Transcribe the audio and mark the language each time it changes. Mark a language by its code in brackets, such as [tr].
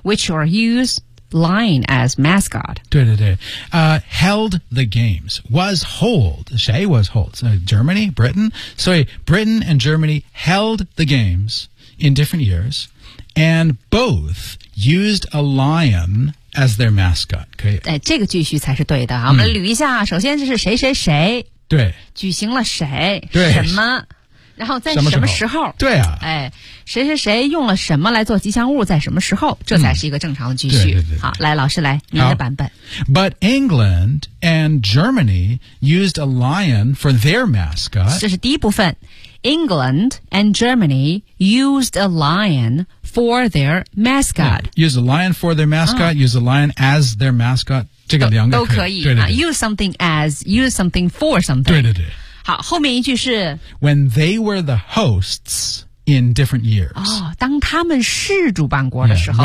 [en] which are used... lion as mascot. [zh] 对对对、 [en] held the games. Was hold. [zh] 谁 [en] was hold?、Germany? Britain? So Britain and Germany held the games in different years and both used a lion as their mascot. [zh] 可以、这个句序才是对的、嗯、我们捋一下首先这是谁谁谁对举行了谁对什么然后在什么时候对啊谁谁谁用了什么来做吉祥物在什么时候这才是一个正常的句序、嗯、对对对对好来老师来您的版本 [en] But England and Germany used a lion for their mascot [zh] 这是第一部分 [en] England and Germany used a lion for their mascot、嗯、used a lion for their mascot、哦、used a lion as their mascot [zh] 这个两个都可以对对对、 [en] 啊、use something as use something for something [zh] 对对对好后面一句是 [en] When they were the hosts in different years、 [zh] 哦、当他们是主办国的时候